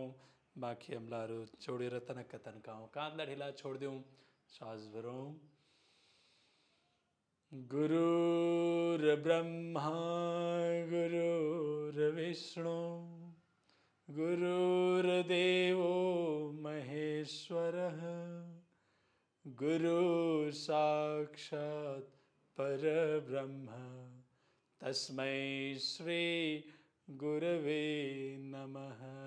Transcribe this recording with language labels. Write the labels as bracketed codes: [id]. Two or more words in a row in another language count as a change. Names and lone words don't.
[ne] बाँकी अम्लाहरू जोडेर तनक्क तन्काउँ, काँधलाई ढिला छोडिदिउँ, श्वास भरौँ। [sa] गुरुर्ब्रह्मा गुरुर्विष्णु गुरुर्देवो महेश्वरः गुरुः साक्षात् परब्रह्म तस्मै श्री गुरवे नमः।